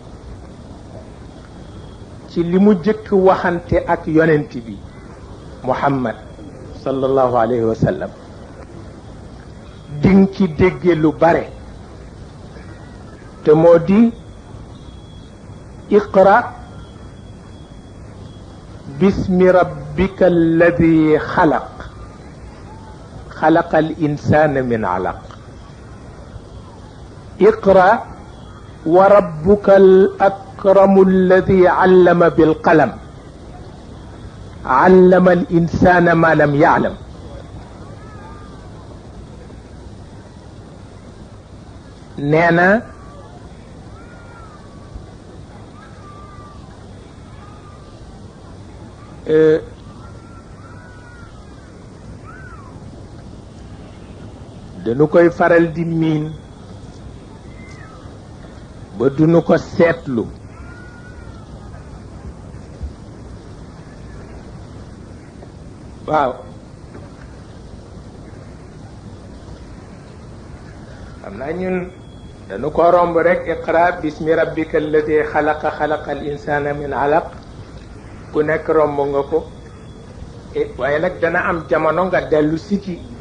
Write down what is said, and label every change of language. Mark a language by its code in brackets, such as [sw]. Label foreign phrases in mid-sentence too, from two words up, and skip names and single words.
[wo] ci li mu jëkk waxante ak yonent bi muhammad [ar] صلى الله عليه وسلم [wo] ding ci dégge lu bare te moo di [ar] اقرأ باسم ربك الذي خلق خلق الإنسان من علق اقرأ وربك الأكرم الذي علم بالقلم علم الإنسان ما لم يعلم نانا [wo] dañu koy faral di miin ba duñu ko seetlu waaw xam naa ñun dañu ko romb rek [ar] اقرأ باسم ربك الذي خلق خلق الإنسان من علق [wo] ku nekk romb nga ko waaye nag dana am jamono nga dellu si ci